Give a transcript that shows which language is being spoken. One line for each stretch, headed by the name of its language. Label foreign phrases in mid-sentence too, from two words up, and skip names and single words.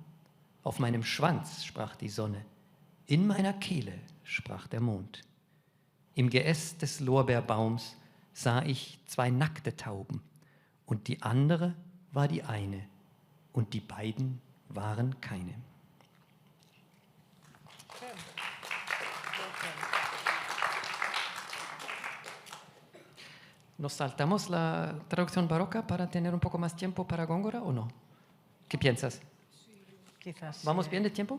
German: Auf meinem Schwanz, sprach die Sonne, in meiner Kehle, sprach der Mond. Im Geäst des Lorbeerbaums sah ich zwei nackte Tauben, und die andere war die eine, und die beiden waren keine.
Spanish: ¿Nos saltamos la traducción barroca para tener un poco más tiempo para Góngora o no? ¿Qué piensas? Quizás. ¿Vamos bien de tiempo?